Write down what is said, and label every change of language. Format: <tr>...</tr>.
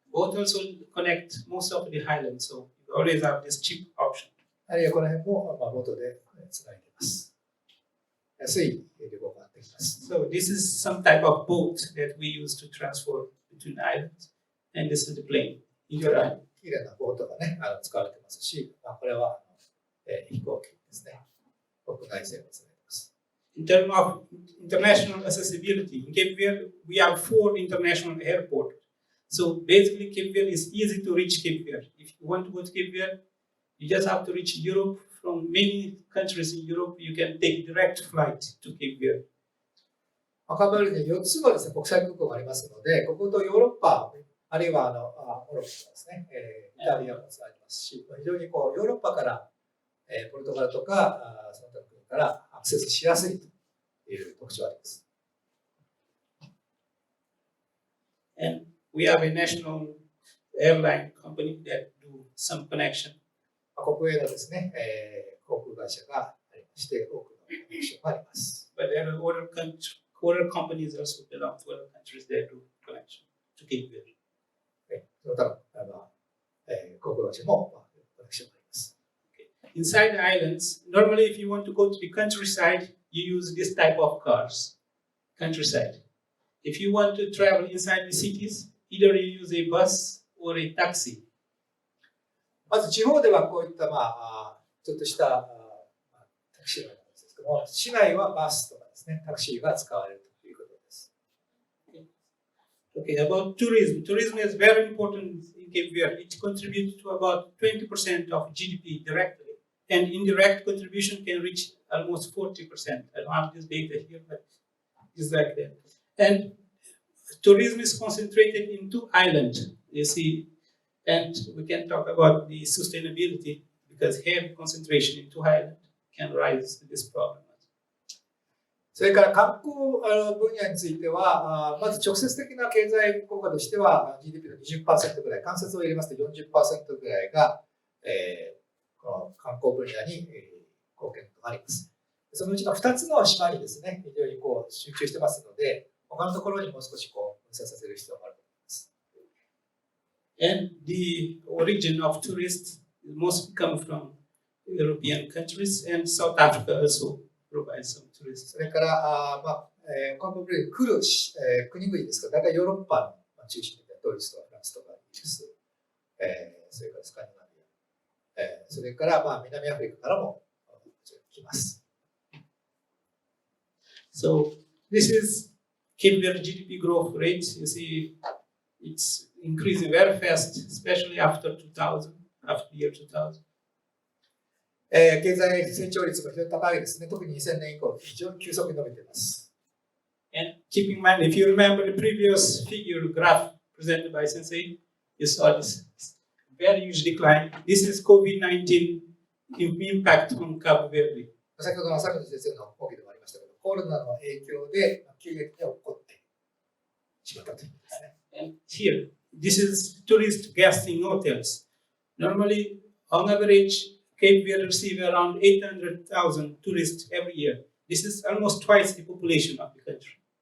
<en>Boat also connect most of the highlands, so you always have this cheap option.</en> <ja>あるいはこの辺もボートでつないでいます。安い旅行ができます。</ja> <en>So this is some type of boat that we use to transfer between islands, and this is the plane in your island.</en> <ja>綺麗なボートがね、使われてますし、これは飛行機ですね。国内線をつないでます。</ja> <en>In terms of international accessibility, in Cape Verde, we have 4 international airports. So basically, Cape Verde is easy to reach Cape Verde. If you want to go to Cape Verde, you just have to reach Europe. From many countries in Europe, you can take direct flight to Cape Verde.</en> <ja>カーボベルデに4つのですね、国際空港がありますので、こことヨーロッパ、あるいはモロッコですね、イタリアもつながりますし、非常にヨーロッパから、ポルトガルとか、その他の国からアクセスしやすいという特徴があります。</ja> <en>And we have a national airline company that do some connection.</en> <ja>国営のですね、航空会社がありまして、多くのコネクションがあります。</ja> <en>But there are other companies also belong to other countries that do connection to Cape Verde.</en> <ja>その他の航空会社もコネクションがあります。</ja> <en>Inside the islands, normally if you want to go to the countryside, you use this type of cars, countryside. If you want to travel inside the cities, either you use a bus or a taxi.</en> <ja>まず地方ではこういったちょっとしたタクシーのようなやつですけども、市内はバスとかですね、タクシーが使われるということです。</ja> <en>Okay, about tourism. Tourism is very important in Cape Verde. It contributes to about 20% of GDP directly, and indirect contribution can reach almost 40%. I don't have this data here, but it's like that. And tourism is concentrated in 2 islands, you see, and we can talk about the sustainability because heavy concentration in 2 islands can rise to this problem.</en> <ja>それから観光分野については、まず直接的な経済効果としては GDP の 20% ぐらい、間接を入れますと 40% ぐらいが、この観光分野に貢献があります。そのうちの2つの島にですね、非常に集中してますので、他のところにもう少し分散させる必要があると思います。</ja> <en>And the origin of tourists mostly come from European countries, and South Africa also provides some tourists.</en> <ja>それから、カーボベルデに来る国々ですが、大体ヨーロッパの中心でドイツとかフランスとかイギリス、それからスカンディナビア、それから南アフリカからも来ます。</ja> <en>So this is Cape Verde GDP growth rate. You see, it's increasing very fast, especially after 2000, after the year 2000.</en> <ja>経済成長率が非常に高いですね。特に2000年以降、非常に急速に伸びています。</ja> <en>And keep in mind, if you remember the previous figure graph presented by Sensei, you saw this very huge decline. This is COVID-19 impact on Cabo Verde.</en> <ja>先ほどの浅口先生の講義でもありましたけど、コロナの影響で急激に起こってしまったということですね。</ja> <en>And here, this is tourist guests in hotels. Normally, on average, Cape Verde receives around 800,000 tourists every year. This is almost twice the population of the country.</en>